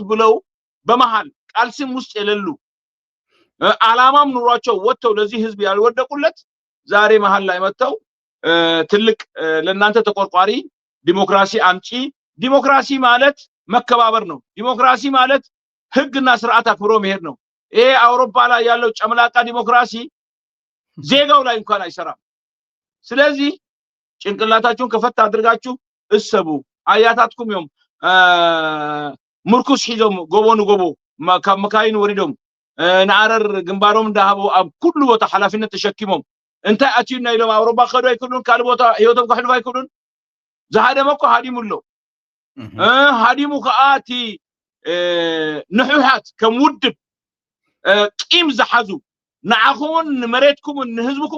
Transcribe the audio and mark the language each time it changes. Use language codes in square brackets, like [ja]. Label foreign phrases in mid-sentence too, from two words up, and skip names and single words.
[am] ብለው በመሃል ቃል ስም ውስጥ የሌሉ ዓላማም ኑሯቸው ወጥተው ለዚህ ህዝብ ያልወደቁለት ዛሬ መሃል ላይ መጥተው ትልቅ ለእናንተ ተቆርቋሪ ዲሞክራሲ አምጪ። ዲሞክራሲ ማለት መከባበር ነው። ዲሞክራሲ ማለት ህግና ስርዓት አክብሮ መሄድ ነው። ይሄ አውሮፓ ላይ ያለው ጨምላቃ ዲሞክራሲ ዜጋው ላይ እንኳን አይሰራም። ስለዚህ ጭንቅላታችሁን ከፈት አድርጋችሁ እሰቡ። [ti] አያታትኩም ዮም ምርኩስ ሒዞም ጎቦኑ ጎቦ መካይን ወሪዶም ንዓረር ግንባሮም እንዳሃቡ ኣብ ኩሉ ቦታ ሓላፊነት ተሸኪሞም እንታይ ኣትዩና ኢሎም ኣውሮፓ ከዱ ኣይክእሉን፣ ካልእ ቦታ ህይወቶም ከሕልፉ ኣይክእሉን። ዝሃደመ እኮ ሃዲሙ ኣሎ። ሃዲሙ ከዓ እቲ ንሑሓት ከም ውድብ ቂም ዝሓዙ ንዓኹምን ንመሬትኩምን ንህዝብኩም